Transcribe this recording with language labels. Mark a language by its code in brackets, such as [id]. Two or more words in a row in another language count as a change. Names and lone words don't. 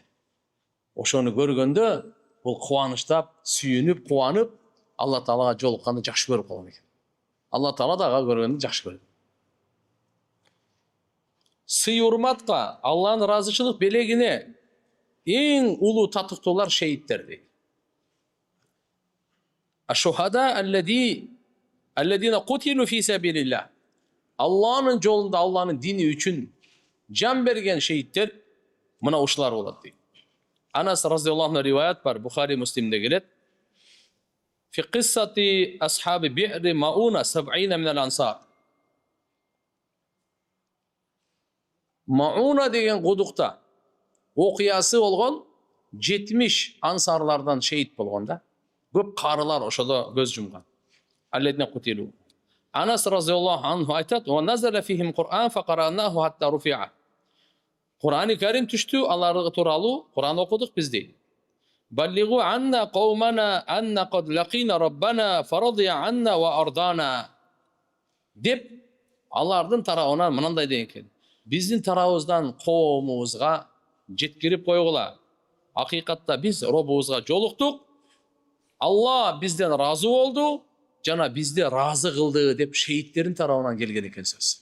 [ky] Ошону көргөндө бул кубанычтап, сүйүнүп, кубанып, Алла Таалага жолукканды жакшы көрүп калган экен. Алла Таала дагы көргөндү жакшы көрөт. Сый урматка, Алланын ыраазычылык белегине эң улуу татыктуулар шейиттер дейт. [ar] الشهداء الذين قتلوا في سبيل الله. [ky] Алланын жолунда, Алланын дини үчүн жан берген шейиттер мына ушулар болот дейт. Анас [ar] رضي الله عنه [ky] риваят бар, Бухари, Муслимде келет. [ar] في قصة أصحاب بئر معونة 70 من الأنصار. [ky] Мауна деген кудукта окуясы болгон 70 ансарлардан шейит болгон да. Көп карылар ошодо көз жумган. [ar] الذين قتلوا. [ky] Анас [ar] رضي الله عنه [ky] айтат: [ar] "ونزل فيهم قرآن فقرأناه حتى رفع." [ky] Кур'ани Карим түштү, аларга тууралуу Кур'ан окудук биз дейт. [ar] بلغوا عنا قومنا أنا قد لقينا ربنا فرضي عنا وأرضانا. [ky] Деп алардын тарабынан мынандай деген экен. Биздин тарабыбыздан коомубузга жеткирип койгула. Акыйкатта биз робубузга жолуктук. Алла бизден разы болду, жана бизди разы кылды деп шейиттердин тарабынан келген экен сөз.